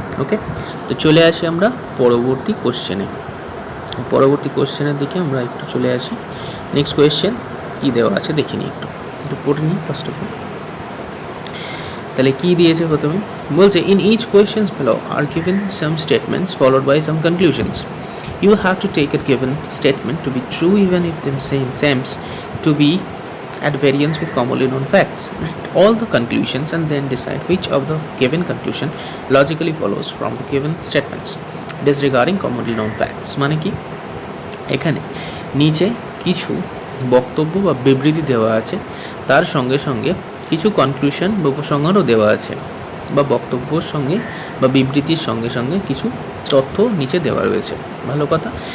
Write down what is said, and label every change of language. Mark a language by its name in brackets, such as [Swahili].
[Bangla] ওকে, তো চলে আসি আমরা পরবর্তী কোশ্চেনে। পরবর্তী কোশ্চেনের দিকে আমরা একটু চলে আসি। নেক্সট কোয়েশ্চেন কী দেওয়া আছে দেখে নিই, একটু পড়ে নিই ফার্স্ট অফ অল। তাহলে কী দিয়েছে প্রথমে, বলছে [English] In each questions below are given some statements followed by some conclusions. You have to take a given statement to be true even if them seems to be at variance with commonly known facts. Read all the conclusions and then decide which of the given conclusion logically follows from the given statements disregarding commonly known facts. [Bangla] মানে কি, এখানে নিচে কিছু বক্তব্য বা বিবৃতি দেওয়া আছে, তার সঙ্গে সঙ্গে কিছু কনক্লুশন বা উপসংহারও দেওয়া আছে, বা বক্তব্যর সঙ্গে বা বিবৃতির সঙ্গে সঙ্গে কিছু তথ্য নিচে দেওয়া রয়েছে। ভালো কথা।